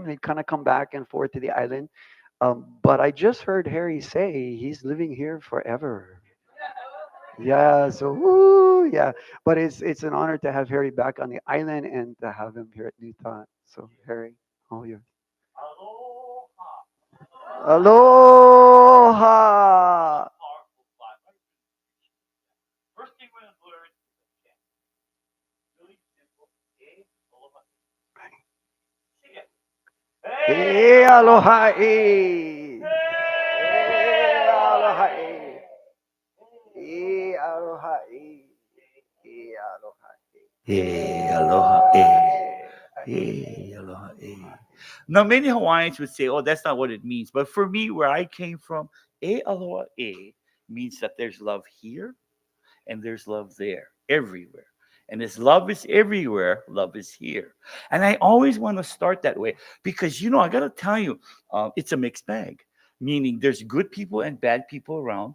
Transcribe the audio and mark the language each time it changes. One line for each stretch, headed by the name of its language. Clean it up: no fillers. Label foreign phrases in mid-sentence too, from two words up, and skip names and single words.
English: They'd kind of come back and forth to the island. But I just heard Harry say he's living here forever. Yeah, so woo, yeah. But it's an honor to have Harry back on the island and to have him here at New Thought. So Harry, all yours. Aloha. Hey, aloha, eh. Hey, aloha, eh. Hey, aloha, eh. Hey, aloha, eh. Hey, aloha, eh. Hey, aloha, eh. Now, many Hawaiians would say, oh, that's not what it means. But for me, where I came from,
Hawaiian: e aloha, e
English: means that there's love here and there's love there, everywhere. And as love is everywhere, love is here. And I always want to start that way because, you know, I got to tell you, it's a mixed bag, meaning there's good people and bad people around.